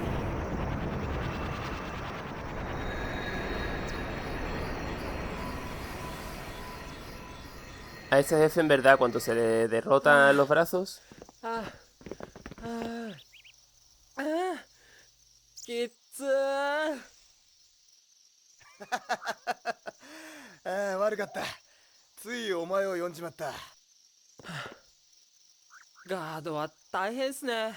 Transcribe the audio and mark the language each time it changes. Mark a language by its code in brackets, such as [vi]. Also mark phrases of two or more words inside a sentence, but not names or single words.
[es] A ese jefe en verdad cuando se le derrotan los brazos, [ja] ああきっつー。ああ、悪かった。ついお前を呼んじまった。ガードは大変っすね。